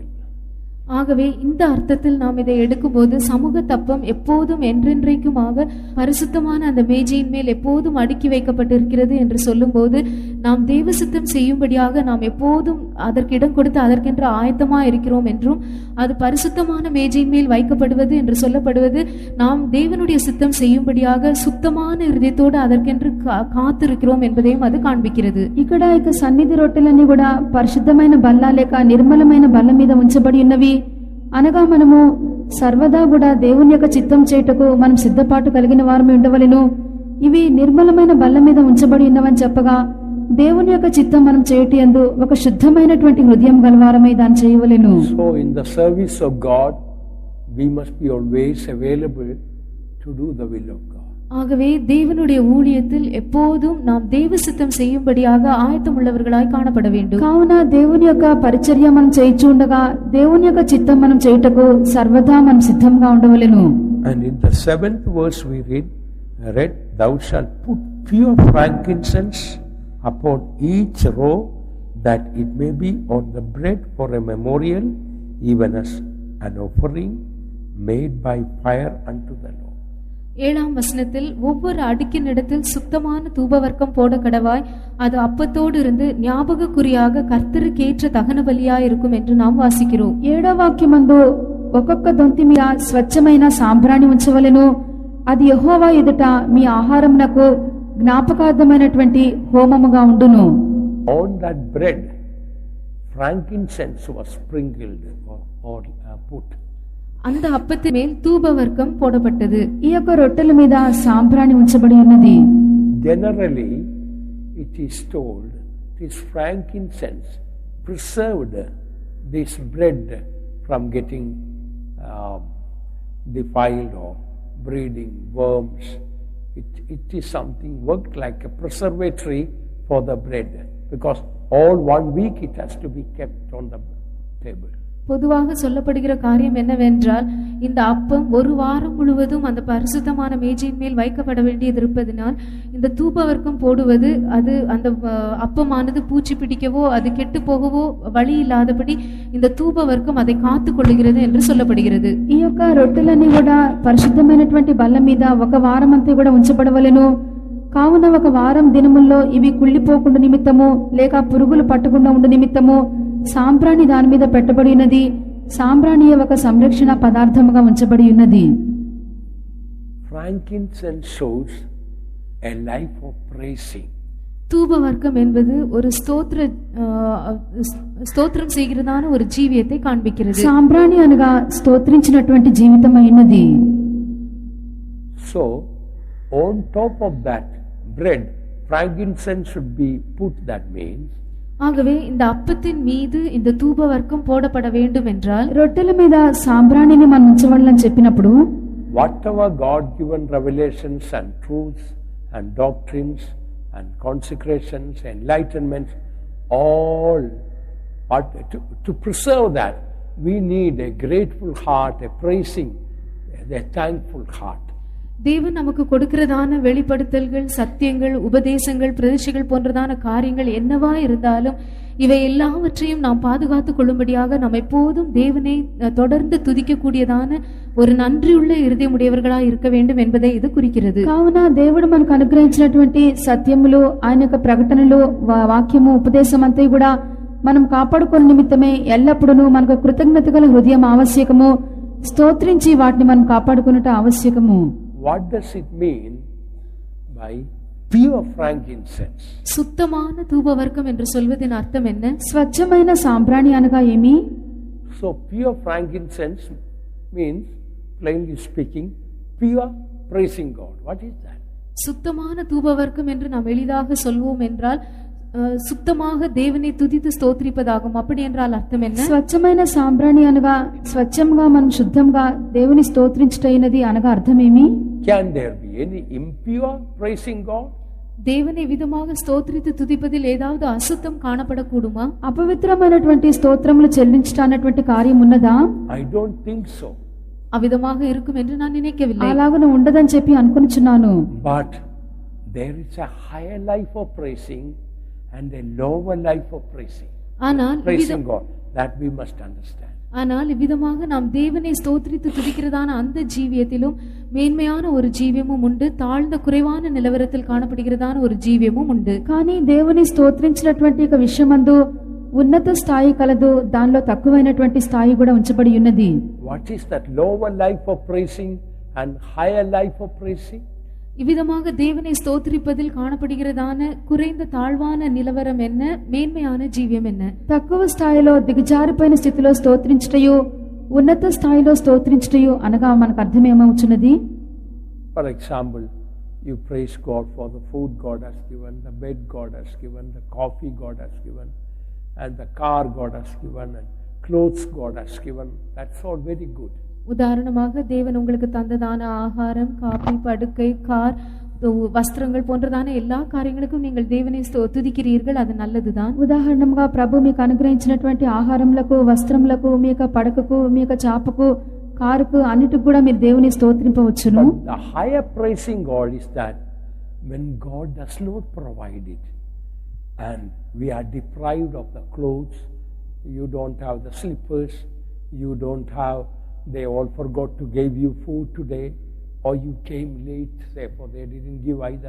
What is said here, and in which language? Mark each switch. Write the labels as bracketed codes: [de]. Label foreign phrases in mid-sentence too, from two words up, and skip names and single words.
[ta] ஆகவே இந்த அர்த்தத்தில் நாம் இதை எடுக்கும்போது சமூக தப்பம் எப்போதும் என்றென்றைக்குமாக பரிசுத்தமான அந்த மேஜையின் மேல் எப்போதும் அடுக்கி வைக்கப்பட்டிருக்கிறது என்று சொல்லும்போது நாம் தேவ சித்தம் செய்யும்படியாக நாம் எப்போதும் அதற்கு இடம் கொடுத்து அதற்கென்று ஆயத்தமா இருக்கிறோம் என்றும், அது பரிசுத்தமான மேஜையின் மேல் வைக்கப்படுவது என்று சொல்லப்படுவது நாம் தேவனுடைய சித்தம் செய்யும்படியாக சுத்தமான இருதயத்தோடு அதற்கென்று காத்திருக்கிறோம் என்பதையும் அது காண்பிக்கிறது. [te] ఇక్కడ ఇక సన్నిధి రొట్టెలన్నీ కూడా పరిశుద్ధమైన బల్ల లేక నిర్మలమైన బల్ల మీద ఉంచబడి ఉన్నవి అనగా మనము సర్వదా కూడా దేవుని యొక్క చిత్తం చేయుటకు మనం సిద్ధపాటు కలిగిన వారమే ఉండవలెను. ఇవి నిర్మలమైన బల్ల మీద ఉంచబడి ఉన్నవని చెప్పగా దేవుని యొక్క చిత్తం మనం చేయుటయందు ఒక శుద్ధమైనటువంటి హృదయం గలవారమై దాన్ని చేయవలెను. [en] So in the service of God we must be always available to do the will of God. [ta] ஆகவே தேவனுடைய ஊழியத்தில் எப்போதும் நாம் தேவ சித்தம் செய்யும்படியாக ஆயத்தமுள்ளவர்களாய் காணப்பட வேண்டும். [te] కావున దేవుని యొక్క పరిచర్య మనం చేయించు ఉండగా దేవుని యొక్క చిత్తం మనం చేయుటకు సర్వదా మనం సిద్ధంగా ఉండవలెను. [en] And in the 7th verse we read, thou shalt put pure frankincense upon each row, that it may be on the bread for a memorial, even as an offering made by fire unto the Lord. [ta] 7ஆம் வசனத்தில் ஒவ்வொரு அடுக்கின் இடத்தில் சுத்தமான தூபவர்க்கம் போட கடவாய், அது அப்பத்தோடு இருந்து ஞாபக குறியாக கர்த்தருக்கு ஏற்ற தகன பலியாய் இருக்கும் என்று நாம் வாசிக்கிறோம். [te] 7వ వాక్యమందు ఒక్కొక్క దొంతి మీద స్వచ్ఛమైన సాంబ్రాణి ఉంచవలెను, అది యెహోవా ఎదుట మీ ఆహారమునకు జ్ఞాపకార్థమైనటువంటి హోమముగా ఉండును. [en] On that bread frankincense was sprinkled or put. [ta] அந்த அப்பத்தின் மேல் தூபவர்க்கம் போடப்பட்டது. [te] ఈ యొక్క రొట్టెల మీద సాంబ్రాణి ఉంచబడి ఉన్నది. [en] Generally, it is told, it is frankincense preserved this bread from getting defiled or breeding worms. It is something worked like a preservatory for the bread, because all 1 week it has to be kept on the table. [ta] பொதுவாக சொல்லப்படுகிற காரியம் என்னவென்றால், இந்த அப்பம் ஒரு வாரம் முழுவதும் அந்த பரிசுத்தமான மேஜையின் மேல் வைக்கப்பட வேண்டியது இருப்பதனால் இந்த தூபவர்க்கம் போடுவது, அது அந்த அப்பமானது பூச்சி பிடிக்கவோ அது கெட்டு போகவோ வழி இல்லாதபடி இந்த தூபவர்க்கம் அதை காத்து கொள்ளுகிறது என்று சொல்லப்படுகிறது. [te] ఈ యొక్క రొట్టెలన్నీ కూడా పరిశుద్ధమైనటువంటి బల్ల మీద ఒక వారం అంతా కూడా ఉంచబడవలెను. కావున ఒక వారం దినముల్లో ఇవి కుళ్ళిపోకుండా నిమిత్తము లేక పురుగులు పట్టకుండా ఉండు నిమిత్తము సాంబ్రాణి దాని మీద పెట్టబడి ఉన్నది. సాంబ్రాణి ఒక సంరక్షణ పదార్థముగా ఉంచబడి ఉన్నది. [en] Frankincense shows a life of praising. [ta] தூபவர்க்கம் என்பது ஒரு ஸ்தோத்திரம் செய்கிறதான ஒரு ஜீவியத்தை காண்பிக்கிறது. [te] సాంబ్రాణి అనగా స్తోత్రించినటువంటి జీవితం అయినది. [en] So on top of that bread, frankincense should be put. That means, [ta] ஆகவே இந்த அப்பத்தின் மீது இந்த தூபவர்க்கம் போடப்பட வேண்டும் என்றால், [te] రొట్టెల మీద సాంబ్రాణిని మనం ఉంచవాలని చెప్పినప్పుడు, [en] whatever God given revelations and truths and doctrines and consecrations, enlightenments, all, but to preserve that, we need a grateful heart, a praising, a thankful heart. [ta] தேவன் நமக்கு கொடுக்கிறதான வெளிப்படுத்தல்கள், சத்தியங்கள், உபதேசங்கள், பிரதிஷ்டைகள் போன்றதான காரியங்கள் என்னவா இருந்தாலும் இவை எல்லாவற்றையும் நாம் பாதுகாத்துக் கொள்ளும்படியாக நாம் எப்போதும் தேவனை தொடர்ந்து துதிக்கக்கூடியதான ஒரு நன்றியுள்ள இருதயமுடையவர்களாக இருக்க வேண்டும் என்பதை இது குறிக்கிறது. [te] కావున దేవుడు మనకు అనుగ్రహించినటువంటి సత్యములు, ఆయన యొక్క ప్రకటనలు, వాక్యము, ఉపదేశం అంతా కూడా మనం కాపాడుకునే నిమిత్తమే ఎల్లప్పుడూ మనకు కృతజ్ఞత గల హృదయం ఆవశ్యకము. స్తోత్రించి వాటిని మనం కాపాడుకున్నట ఆవశ్యకము. [en] What does it mean by pure frankincense? [ta] சுத்தமான தூபவர்க்கம் என்று சொல்வதின் அர்த்தம் என்ன? [te] స్వచ్ఛమైన సాంబ్రాణి అనగా ఏమి? [en] So pure frankincense means, plainly speaking, pure praising God. What is that? [ta] சுத்தமான தூபவர்க்கம் என்று நாம் எளிதாக சொல்வோம் என்றால் சுத்தமாக தேவனை துதித்து ஸ்தோத்திரிப்பதாகும். அப்படி என்றால் அர்த்தம் என்ன? [te] స్వచ్ఛమైన సాంబ్రాణి అనగా స్వచ్ఛంగా మనం శుద్ధంగా దేవుని స్తోత్రించుటైనది అనగా అర్థమేమి? [en] Can there be any impure praising God? [ta] தேவனை விதமாக ஸ்தோத்திரித்து துதிப்பதில் ஏதாவது அசுத்தம் காணப்படக்கூடுமா? [te] అపవిత్రమైనటువంటి స్తోత్రములు చెల్లించటానటువంటి కార్యం ఉన్నదా? [en] I don't think so. [ta] அவ்விதமாக இருக்கும் என்று நான் நினைக்கவில்லை. [te] అలాగనే ఉండదని చెప్పి అనుకొనిచున్నాను. [en] But there is a higher life of praising and a lower life of praising. Praising God. That we must understand. [ta] ஆனால் இவ்விதமாக நாம் தேவனை ஸ்தோத்திரித்து துதிக்கிறதான அந்த ஜீவியத்திலும் மேன்மையான ஒரு ஜீவியமும் உண்டு, தாழ்ந்த குறைவான நிலவரத்தில் காணப்படுகிறதான ஒரு ஜீவியமும் உண்டு. [te] కానీ దేవుని స్తోత్రించినటువంటి ఒక విషయమందు ఉన్నత స్థాయి కలదు, దానిలో తక్కువైనటువంటి స్థాయి కూడా ఉంచబడి ఉన్నది. [en] What is that lower life of praising and higher life of praising? [ta] இவ்விதமாக தேவனை ஸ்தோத்திரிப்பதில் காணப்படுகிறதான குறைந்த தாழ்வான நிலவரம் என்ன, மேன்மையான ஜீவியம் என்ன? [te] తక్కువ స్థాయిలో దిగజారిపోయిన స్థితిలో స్తోత్రించుటయు, ఉన్నత స్థాయిలో స్తోత్రించుటయు అనగా మనకు అర్థమేమవుతున్నది? [en] For example, you praise God for the food God has given, the bed God has given, the coffee God has given, and the car God has given, and clothes God has given. That's all very good. [ta] உதாரணமாக தேவன் உங்களுக்கு தந்ததான ஆகாரம், காபி, படுக்கை, கார், வஸ்திரங்கள் போன்றதான எல்லா காரியங்களுக்கும் நீங்கள் தேவனை துதிக்கிறீர்கள், அது நல்லதுதான். [te] ఉదాహరణగా ప్రభు మీకు అనుగ్రహించినటువంటి ఆహారములకు, వస్త్రములకు, మీ యొక్క పడకకు, మీ యొక్క చాపకు, కారుకు అన్నిటికి కూడా మీరు దేవుని స్తోత్రింపవచ్చును. [en] The higher praising God is that when God does not provide it and we are deprived of the clothes, you don't have the slippers, you don't have, they all forgot to give you food today, or you came late, therefore they didn't give either.